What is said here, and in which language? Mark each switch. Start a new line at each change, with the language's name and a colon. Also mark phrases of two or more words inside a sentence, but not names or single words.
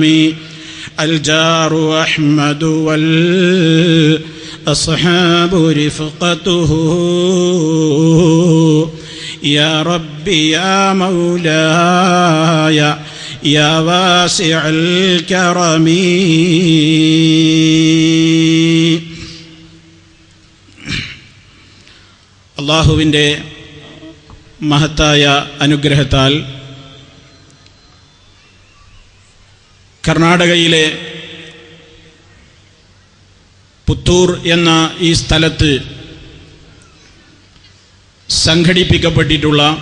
Arabic: الجار أحمد والأصحاب رفقته يا ربي يا مولاي يا واسع الكرم.
Malayalam: അല്ലാഹുവിൻ്റെ മഹത്തായ അനുഗ്രഹത്താൽ കർണാടകയിലെ പുത്തൂർ എന്ന ഈ സ്ഥലത്ത് സംഘടിപ്പിക്കപ്പെട്ടിട്ടുള്ള